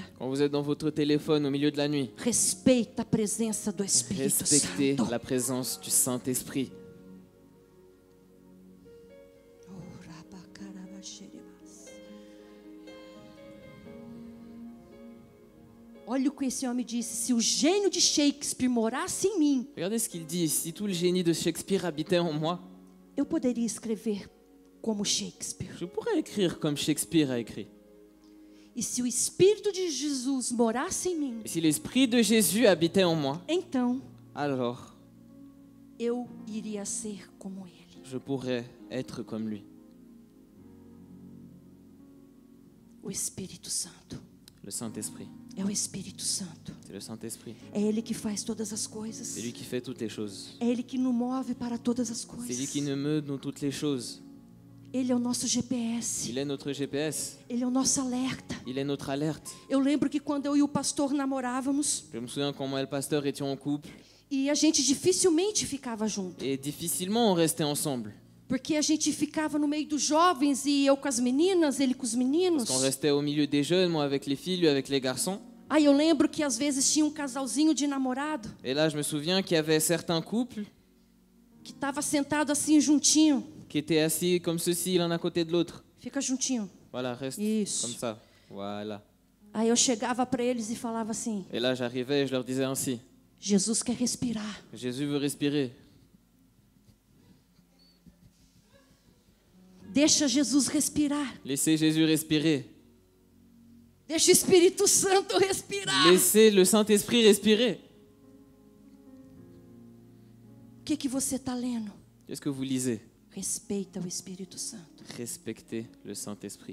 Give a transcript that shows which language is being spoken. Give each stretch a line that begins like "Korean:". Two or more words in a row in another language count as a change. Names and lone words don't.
French: Quand vous êtes dans votre téléphone au milieu de la nuit,
Portuguese: respeita a presença do Espírito
French: respectez
Portuguese: Santo.
French: la présence du Saint-Esprit.
Portuguese: Olha o que esse homem disse: se o gênio de Shakespeare morasse em mim,
French: Regardez ce qu'il dit. Si tout le génie de Shakespeare habitait en moi,
Portuguese: eu poderia escrever como Shakespeare.
French: je pourrais écrire comme Shakespeare a écrit.
Portuguese: E se o Espírito de Jesus morasse em mim,
French: Et si l'Esprit de Jésus habitait en moi,
Portuguese: então
French: alors
Portuguese: eu iria ser como ele.
French: je pourrais être comme lui.
Portuguese: O Espírito Santo.
French: Le Saint-Esprit.
Portuguese: É o Espírito Santo.
French: C'est le Saint-Esprit.
Portuguese: É ele que faz todas as coisas.
French: C'est lui qui fait toutes les choses.
Portuguese: É ele que nos move para todas as
French: C'est lui qui
Portuguese: coisas.
French: nous meut dans toutes les choses.
Portuguese: Ele é o nosso GPS.
French: Il est notre GPS.
Portuguese: Ele é o nosso alerta.
French: Il est notre alerte.
Portuguese: Eu lembro que quando eu e o pastor namorávamos,
French: Je me souviens quand moi et le pasteur étions en couple
Portuguese: e a gente dificilmente ficava junto.
French: et difficilement on restait ensemble.
Portuguese: Porque a gente ficava no meio dos jovens e eu com as meninas, ele com os meninos.
French: Parce qu'on restait au milieu des jeunes, moi avec les filles, lui avec les garçons.
Portuguese: Aí eu lembro que às vezes tinha um casalzinho de namorado
French: Et là, je me souviens qu'il y avait certains couples
Portuguese: que estava sentado assim juntinho.
French: qui étaient assis comme ceci, l'un à côté de l'autre.
Portuguese: Fica juntinho.
French: Voilà, reste
Portuguese: Isso.
French: comme ça. Voilà.
Portuguese: Aí eu chegava para eles e falava assim:
French: Et là, j'arrivais et je leur disais ainsi.
Portuguese: Jesus quer respirar.
French: Jésus veut respirer.
Portuguese: Deixa Jesus respirar.
French: Laissez Jésus respirer.
Portuguese: Deixa o Espírito Santo respirar.
French: Laissez le Saint-Esprit respirer.
Portuguese: O que você está lendo?
French: Qu'est-ce que vous lisez?
Portuguese: Respeita o Espírito Santo.
French: Respectez le Saint-Esprit.